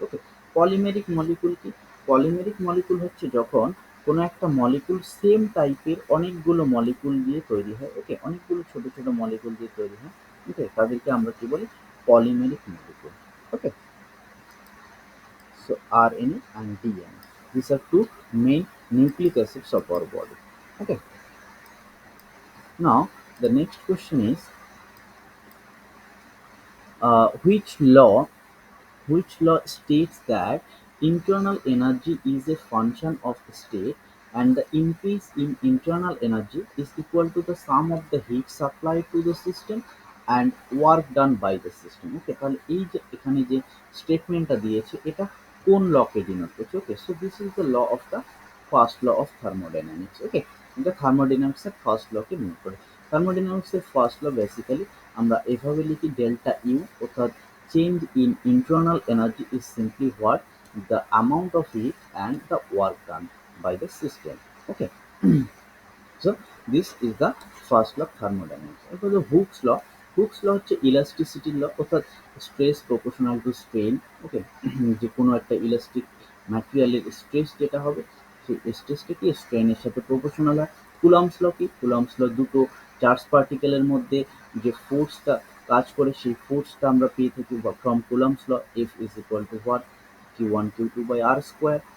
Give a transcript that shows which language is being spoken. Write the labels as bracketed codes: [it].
[bn] ওকে, polymeric molecule কি, polymeric molecule হচ্ছে যখন কোনো একটা মলিকুল সেম টাইপের অনেকগুলো মলিকুল দিয়ে তৈরি হয়। ওকে, অনেকগুলো ছোট ছোট মলিকুল দিয়ে তৈরি হয়। ওকে, তাদেরকে আমরা কি বলি, polymeric molecule. [en] Okay, so RNA and DNA, these are two main nucleic acids of our body. Okay, now the next question is which law states that internal energy is a function of state and the increase in internal energy is equal to the sum of the heat supplied to the system and work done by the system। [bn] ওকে, তাহলে এই যে এখানে যে স্টেটমেন্টটা দিয়েছে এটা কোন লকে denote করছে? [en] Okay, so this is the law of the first law of thermodynamics. [bn] ওকে, এটা থার্মোডাইনামিক্সের ফার্স্ট লকে ডিনোট করে। থার্মোডাইনামিক্সের ফার্স্ট ল বেসিক্যালি আমরা এভাবে লিখি, [en] Delta U, অর্থাৎ change in internal energy is simply what, the amount of heat and the work done by the system। Okay, so this is the first law of thermodynamics। [bn] এরপর the hooks ল হচ্ছে elasticity ল, অর্থাৎ stress proportional to strain. ওকে, যে কোনো একটা elastic ম্যাটেরিয়ালের stress যেটা হবে সেই স্ট্রেসটা কি স্ট্রেনের সাথে প্রপোর্শনাল হয়। কুলম্বস ল কি, কুলম্বস ল দুটো চার্জ পার্টিকেলের মধ্যে যে ফোর্সটা কাজ করে সেই ফোর্সটা আমরা পেয়ে থাকি from Coulomb's law, [en] F is equal to what, [bn] Q1 Q2 by R square.